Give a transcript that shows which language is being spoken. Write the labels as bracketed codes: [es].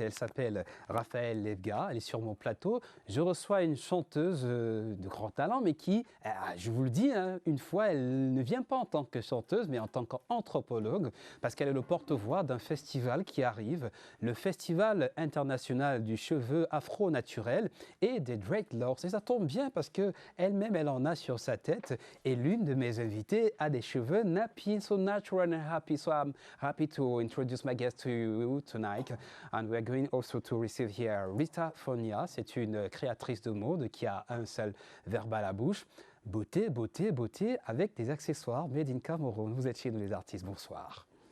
[fr] Elle s'appelle Raphaël Levga, elle est sur mon plateau. Je reçois une chanteuse de grand talent, mais qui, je vous le dis, une fois, elle ne vient pas en tant que chanteuse, mais en tant qu'anthropologue, parce qu'elle est le porte-voix d'un festival qui arrive, le Festival international du cheveu afro-naturel et des dreadlocks. Et ça tombe bien parce qu'elle-même, elle en a sur sa tête. Et l'une de mes invitées a des cheveux nappy, [en] so natural and happy. So I'm happy to introduce my guest to you tonight. And we're going also to receive here Rita Fonia. [fr] C'est une créatrice de mode qui a un seul verbe à la bouche. Beauté, beauté, beauté avec des accessoires made in Cameroun. Vous êtes chez nous les artistes. Bonsoir.